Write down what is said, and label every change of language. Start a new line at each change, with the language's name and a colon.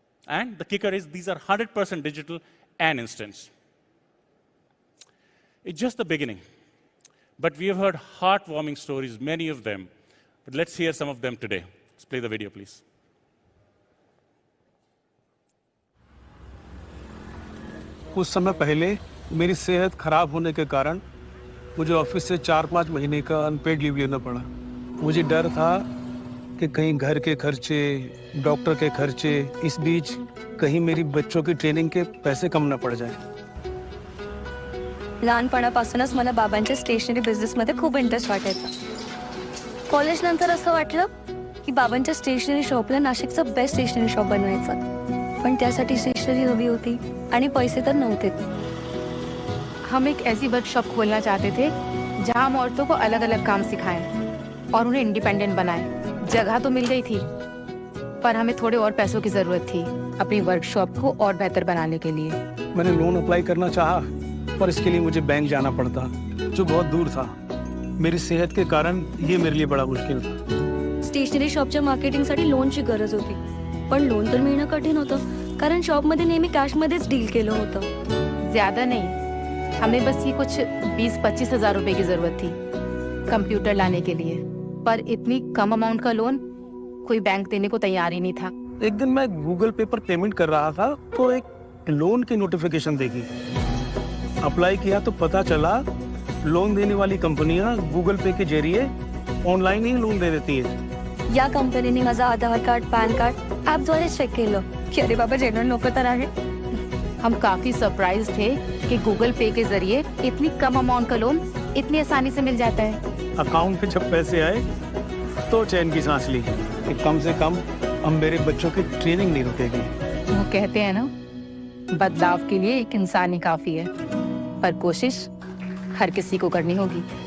English: And the kicker is these are 100% digital and instant. It's just the beginning. But we have heard heartwarming stories, many of them. But let's hear some of them today. Let's play the video, please.
Hindi: कुछ समय पहले मेरी सेहत खराब होने के कारण मुझे ऑफिस से 4-5 महीने का अनपेड लीव लेना पड़ा। मुझे डर था कि कहीं घर के खर्चे, डॉक्टर के खर्चे, इस बीच कहीं मेरी बच्चों की ट्रेनिंग के पैसे कम ना पड़ जाए।
Marathi: लहानपणापासूनच मला बाबांच्या स्टेशनरी बिझनेसमध्ये खूप इंटरेस्ट वाटायचा। कॉलेज नंतर असं वाटलं की बाबांच्या स्टेशनरी शॉपला नाशिकचं बेस्ट स्टेशनरी शॉप बनवायचं, पण त्यासाठी स्टेशनरी हवी होती आणि पैसे तर नव्हते।
Hindi: हम एक ऐसी वर्कशॉप खोलना चाहते थे जहां हम औरतों को अलग अलग काम सिखाएं और उन्हें इंडिपेंडेंट बनाएं। जगह तो मिल गई थी, पर हमें थोड़े और पैसों की जरूरत थी अपनी वर्कशॉप को और बेहतर बनाने के लिए। मैंने लोन अप्लाई करना चाहा, पर इसके लिए मुझे बैंक जाना पड़ता, जो बहुत दूर था। मेरी सेहत के कारण ये मेरे लिए बड़ा मुश्किल था।
Marathi: स्टेशनरी शॉपच्या मार्केटिंगसाठी लोनची गरज होती, पण लोन तर मिळणं कठीण होतं, कारण शॉपमध्ये नेहमी कॅशमध्येच डील केलं होतं।
Hindi: ज्यादा नहीं, हमें बस ये कुछ 20-25 हज़ार रुपए की जरूरत थी कंप्यूटर लाने के लिए, पर इतनी कम अमाउंट का लोन कोई बैंक देने को तैयार ही नहीं था। एक दिन मैं गूगल पे पर पेमेंट कर रहा था तो एक लोन की नोटिफिकेशन देखी। अप्लाई किया तो पता चला लोन देने वाली कंपनियां गूगल पे के जरिए ऑनलाइन ही लोन दे देती है।
Marathi: या कंपनीने माझा आधार कार्ड, पॅन कार्ड ॲपद्वारे चेक केलं की अरे बाबा जनरल नोकर तर आहे।
Hindi: हम काफी सरप्राइज थे कि गूगल पे के जरिए इतनी कम अमाउंट का लोन इतनी आसानी से मिल जाता है। अकाउंट में जब पैसे आए तो चैन की सांस ली कि कम से कम अब मेरे बच्चों की ट्रेनिंग नहीं रुकेगी। वो कहते हैं ना, बदलाव के लिए एक इंसान ही काफी है, पर कोशिश हर किसी को करनी होगी।